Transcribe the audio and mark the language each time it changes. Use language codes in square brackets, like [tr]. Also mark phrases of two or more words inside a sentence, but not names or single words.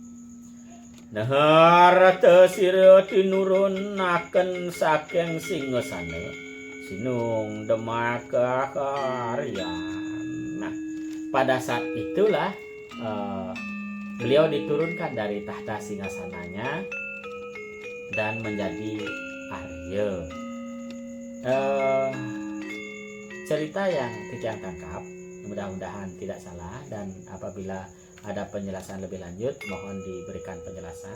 [kaw] Nahar tesira tinurunaken saking singasana sinung demaka karyan. [id] Nah, pada saat itulah beliau diturunkan dari tahta singgasananya dan menjadi Arya. Cerita yang Kijang tangkap mudah-mudahan tidak salah, dan apabila ada penjelasan lebih lanjut mohon diberikan penjelasan.